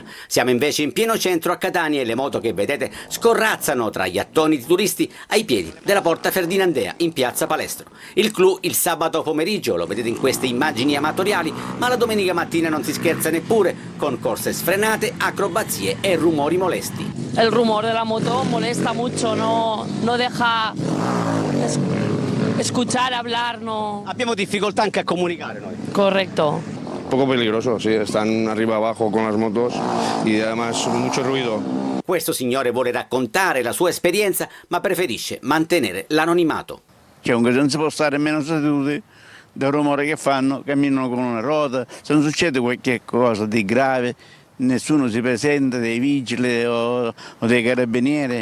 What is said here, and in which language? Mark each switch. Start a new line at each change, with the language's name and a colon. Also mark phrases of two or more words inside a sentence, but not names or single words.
Italian: Siamo invece in pieno centro a Catania e le moto che vedete scorrazzano tra gli attoniti turisti ai piedi della Porta Ferdinandea in Piazza Palestro. Il clou il sabato pomeriggio, lo vedete in queste immagini amatoriali, ma la domenica mattina non si scherza neppure, con corse sfrenate, acrobazie e rumori molesti.
Spanish: El rumor de la moto molesta mucho, no deja escuchar, hablar, no.
Italian: Abbiamo difficoltà anche a comunicare noi.
Spanish: Correcto. Poco peligroso, sí, están arriba abajo con las motos y además mucho ruido.
Italian: Questo signore vuole raccontare la sua esperienza, ma preferisce mantenere l'anonimato. Cioè, comunque non si può stare meno seduti del rumore che fanno, camminano con una ruota, se non succede qualche cosa di grave nessuno si presenta, dei vigili o dei carabinieri.